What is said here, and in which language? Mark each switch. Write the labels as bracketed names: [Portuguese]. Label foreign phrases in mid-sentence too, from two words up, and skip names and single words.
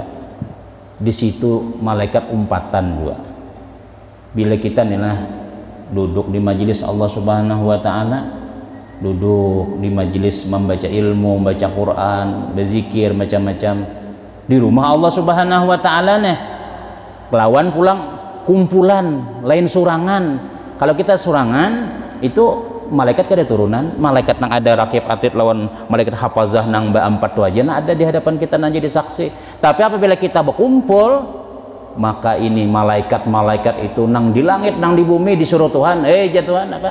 [Banjar] Di situ malaikat umpatan juga. Bila kita inilah duduk di majelis Allah [Arabic] سبحانه وتعالى, [Banjar] duduk di majelis membaca ilmu, membaca Quran, berzikir macam-macam di rumah Allah [Arabic] سبحانه وتعالى [Banjar] nih, lawan pulang kumpulan lain surangan. Kalau kita surangan itu malaikat kada turunan, malaikat nang ada rakib atid lawan malaikat hafazah nang ba-4 tu aja nah ada di hadapan kita nang jadi saksi. Tapi apabila kita berkumpul, maka ini malaikat-malaikat itu nang di langit nang di bumi disuruh Tuhan, Tuhan apa?